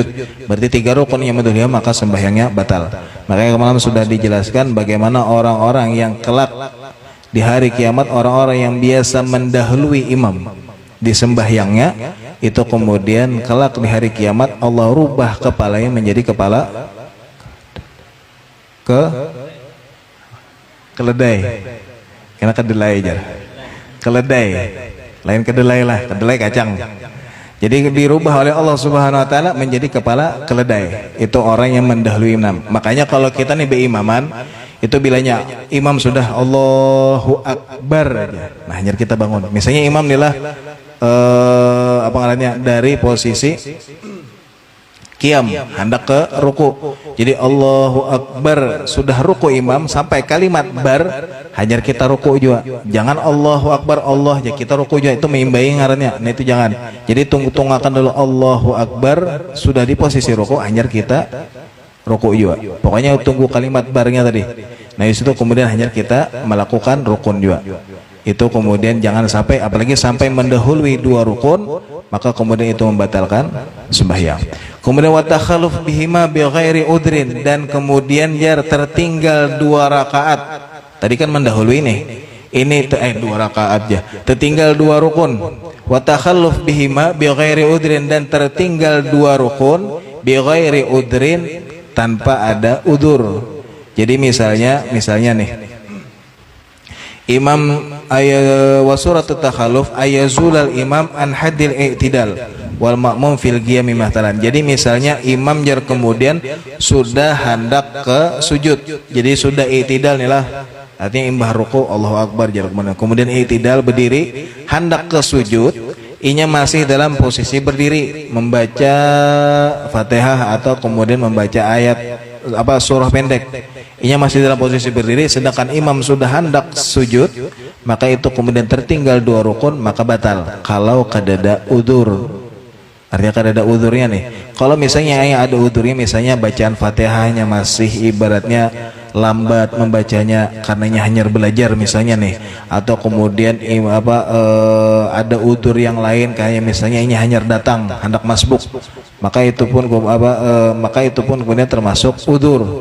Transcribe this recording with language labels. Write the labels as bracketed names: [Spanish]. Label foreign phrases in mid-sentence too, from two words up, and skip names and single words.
[Indonesian] Berarti 3 rukun yang mendahului, maka sembahyangnya batal. Makanya kemarin sudah dijelaskan bagaimana orang-orang yang kelak di hari kiamat, orang-orang yang biasa mendahului imam di sembahyangnya, itu kemudian kelak di hari kiamat Allah rubah kepalanya menjadi kepala keledai. Karena kedelai aja. Keledai. Lain kedelai lah, kedelai kacang. Jadi dirubah oleh Allah [Arabic] سبحانه وتعالى [Indonesian] menjadi kepala keledai. Itu orang yang mendahului imam. Makanya kalau kita nih berimaman, itu bilanya imam sudah [Arabic] الله أكبر [Indonesian] aja. Nah, hanya kita bangun. Misalnya imam nilah apa namanya dari posisi qiyam hendak ke ruku. Jadi [Arabic] الله أكبر [Indonesian] sudah ruku imam sampai kalimat bar, hajar kita ruku juga. Jangan [Arabic] الله أكبر [Indonesian] Allah ya kita ruku juga, itu meimbai ngarannya. Nah itu jangan. Jadi tunggu-tunggakan dulu [Arabic] الله أكبر, [Indonesian] sudah di posisi ruku hajar kita ruku juga. Pokoknya tunggu kalimat barnya tadi. Nah itu kemudian hajar kita melakukan rukun juga. Itu kemudian jangan sampai, apalagi sampai mendahului 2 rukun, maka kemudian itu membatalkan sembahyang. Kemudian [Arabic] وتخلف بهما بغير عذر, [Indonesian] dan kemudian jar tertinggal 2 rakaat. Tadi kan mendahului ini 2 rakaat aja. Tertinggal 2 rukun. [Arabic] وتخلف بهما بغير عذر, [Indonesian] dan tertinggal 2 rukun [Arabic] بغير عذر, [Indonesian] tanpa ada udur. Jadi misalnya nih [Arabic] إمام وصورة التخلف أن يزول الإمام عن حد الاعتدال والمأموم في القيام مثلا. [Indonesian] Jadi misalnya imam jar kemudian sudah hendak ke sujud, jadi sudah i'tidal nih lah, artinya imbah ruku [Arabic] الله أكبر [Indonesian] jar kemudian i'tidal berdiri hendak ke sujud, inya masih dalam posisi berdiri membaca Fatihah atau kemudian membaca ayat surah pendek, inya masih dalam posisi berdiri, sedangkan imam sudah hendak sujud, maka itu kemudian tertinggal 2 rukun, maka batal kalau kadada udur. Artinya kadada udurnya nih. Kalau misalnya ada udurnya, misalnya bacaan Fatihahnya masih ibaratnya lambat membacanya karenanya hanya belajar misalnya nih, atau kemudian ada udur yang lain kayak misalnya ini hanya datang hendak masbuk, maka itu pun kemudian termasuk udur.